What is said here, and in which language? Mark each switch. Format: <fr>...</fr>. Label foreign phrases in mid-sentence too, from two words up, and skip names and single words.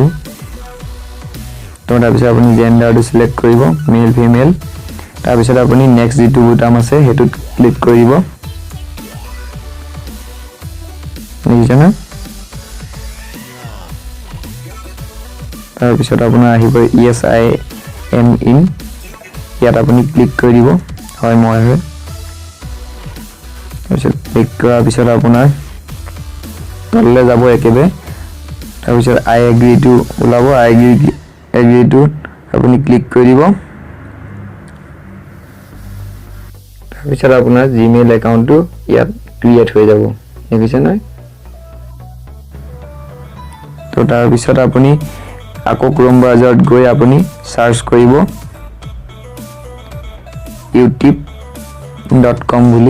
<as>তো তাৰপিছত আপুনি জেণ্ডাৰটো চিলেক্ট কৰিব,</as> <en>male female.</en> <as>তাৰপিছত আপুনি নেক্সট যিটো বুটাম আছে সেইটোত ক্লিক কৰিব। দেখিছে ন? তাৰপিছত আপোনাৰ আহিব</as> <en>yes I am in,</en> <as>ইয়াত আপুনি ক্লিক কৰি দিব। হয় মই হয়। তাৰপিছত ক্লিক কৰাৰ পিছত আপোনাৰ তললৈ যাব একেবাৰে। তাৰপিছত</as> <en>I agree to</en> <as>ওলাব,</as> <en>I agree to</en> <as>আপুনি ক্লিক কৰি দিব। তাৰপিছত আপোনাৰ জিমেইল একাউণ্টটো ইয়াত ক্ৰিয়েট হৈ যাব। দেখিছে নহয়? তো তাৰপিছত আপুনি আকৌ ক্ৰম ব্ৰাউজাৰত গৈ আপুনি চাৰ্চ কৰিব youtube.com বুলি।</as>